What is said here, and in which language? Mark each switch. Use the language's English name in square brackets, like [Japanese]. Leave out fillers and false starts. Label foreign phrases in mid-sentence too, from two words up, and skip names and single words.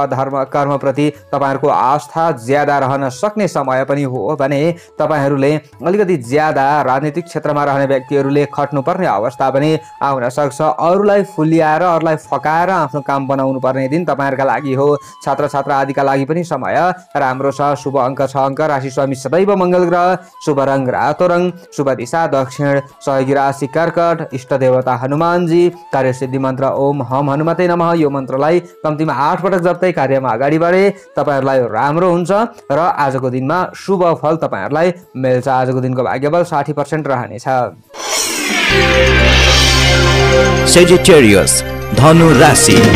[Nepali] धर्म कर्मप्रति तपाईँहरूको आस्था ज्यादा रहन सक्ने समय पनि हो भने तपाईँहरूले अलिकति ज्यादा राजनीतिक क्षेत्रमा रहने व्यक्तिहरूले खट्नुपर्ने अवस्था पनि आउन सक्छ। अरूलाई फुल्याएर अरूलाई फकाएर आफ्नो काम बनाउनु पर्ने दिन तपाईँहरूका लागि हो। छात्र छात्रा आदिका लागि पनि समय राम्रो छ। शुभ अङ्क 6 अङ्क। राशि स्वामी सदैव मङ्गल ग्रह। शुभ रङ रातो रङ। शुभ दिशा दक्षिण। सहयोगी राशि कर्कट। इष्ट देवता हनुमानजी। कार्यसिद्धि मन्त्र [Sanskrit] ओम हम हनुमते नमः। [Nepali] यो मन्त्रलाई कम्तीमा 8 पटक जप्दै कार्यमा अगाडि बढे तपाईँहरूलाई राम्रो हुन्छ र आजको दिनमा शुभ फल तपाईँहरूलाई मिल्छ। आजको दिनको भाग्यबल 60% रहनेछ। Sagittarius, धनु राशि।